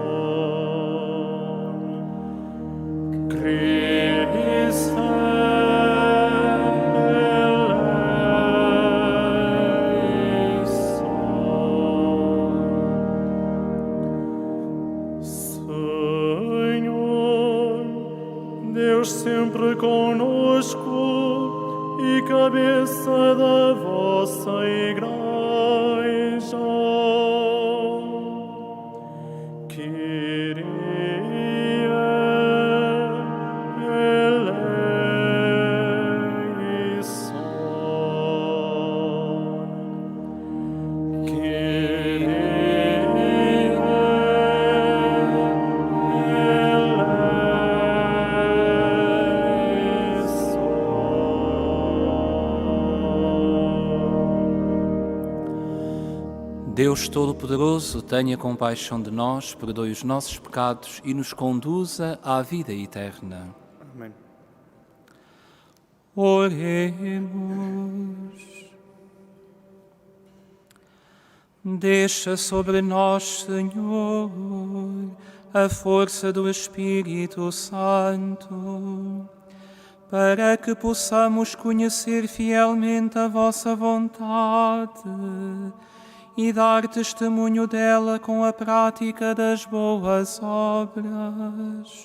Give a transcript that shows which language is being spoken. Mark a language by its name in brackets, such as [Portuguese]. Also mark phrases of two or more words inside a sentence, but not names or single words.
[Portuguese] Cristo Deus sempre conosco e cabeça da vossa Igreja. [Greek] Κύριε ἐλέησον. [Portuguese] Kyrie Deus Todo-Poderoso, tenha compaixão de nós, perdoe os nossos pecados e nos conduza à vida eterna. Amém. Oremos. Deixa sobre nós, Senhor, a força do Espírito Santo, para que possamos conhecer fielmente a vossa vontade e dar testemunho dela com a prática das boas obras.